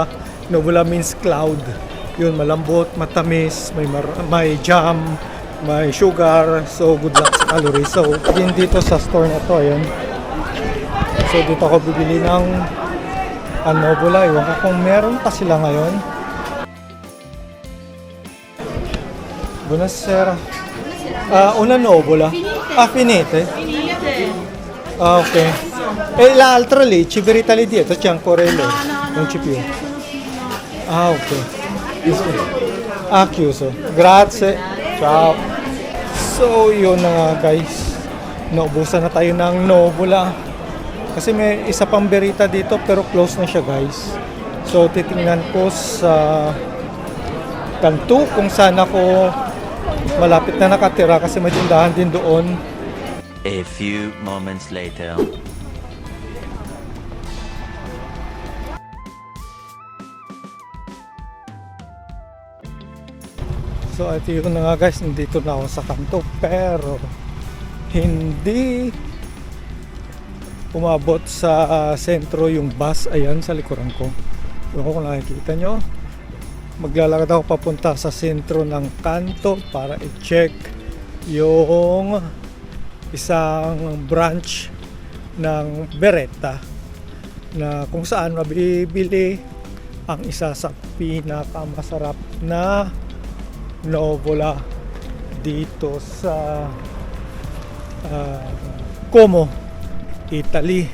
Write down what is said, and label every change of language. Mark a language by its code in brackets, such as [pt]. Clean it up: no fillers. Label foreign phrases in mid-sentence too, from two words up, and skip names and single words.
[en] Nobula means cloud. [tl] Yun, malambot, matamis, may jam, may sugar. So [en] good luck [tl] sa calories. So din dito sa store na to, ayan. So dito ako bibili ng Nobula. Iwan ko kung meron pa sila ngayon. [it] Buonasera. Una Nobula. Finite. Ah, ok. E l'altra lì, ci verita lì dietro, c'è ancora il loro. Non c'è più. Ah, ok. Chiuso. Grazie. Ciao. [tl] So, yun na nga guys. Naubusan na tayo ng Nobula. Kasi may isa pang berita dito pero close na siya guys. So, titingnan ko sa kanto kung saan ako malapit na nakatira kasi may tindahan din doon. [en] A few moments later. [tl] So ito yun na nga guys, nandito na ako sa kanto pero hindi umabot sa sentro yung bus. Ayan sa likuran ko. Kung nakikita nyo, maglalakad ako papunta sa sentro ng kanto para i-check yung isang branch ng Beretta na kung saan mabibili ang isa sa pinakamasarap na Nobula dito sa Como, Italy.